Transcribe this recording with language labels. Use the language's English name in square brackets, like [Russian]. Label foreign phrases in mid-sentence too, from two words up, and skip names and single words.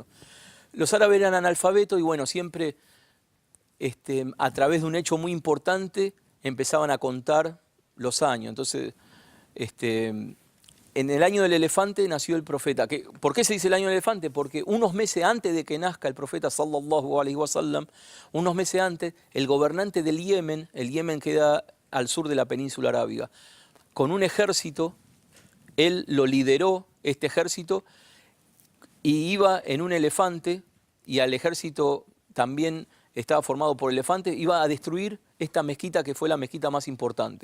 [Spanish] Los árabes eran analfabetos y bueno, siempre a través de un hecho muy importante empezaban a contar los años. Entonces, en el año del elefante nació el profeta. ¿Por qué se dice el año del elefante? Porque unos meses antes de que nazca el profeta [Arabic] صلى الله عليه وسلم, [Spanish] unos meses antes, el gobernante del Yemen, el Yemen queda al sur de la península arábiga, con un ejército, él lo lideró, este ejército, y iba en un elefante, y al ejército también estaba formado por elefantes, iba a destruir esta mezquita que fue la mezquita más importante.